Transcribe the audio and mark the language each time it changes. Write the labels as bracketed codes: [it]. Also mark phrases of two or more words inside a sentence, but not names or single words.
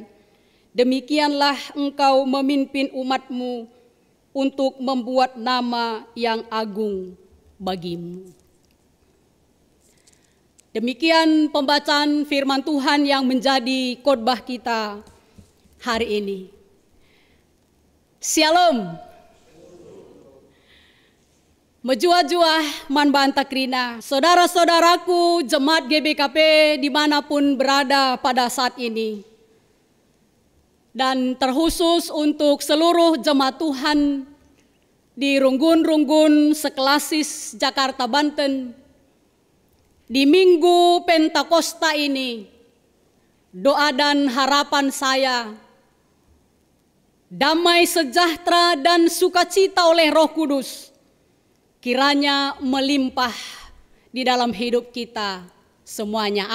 [id] Demikianlah engkau memimpin umat-Mu untuk membuat nama yang agung bagimu. Demikian pembacaan firman Tuhan yang menjadi khotbah kita hari ini. [btx] Shalom. Menjua-jua man bantakrina, [id] saudara-saudaraku jemaat GBKP dimanapun berada pada saat ini. Dan terkhusus untuk seluruh jemaat Tuhan di Runggun-Runggun Seklasis Jakarta Banten, di Minggu Pentakosta ini, doa dan harapan saya damai sejahtera dan sukacita oleh Roh Kudus kiranya melimpah di dalam hidup kita semuanya.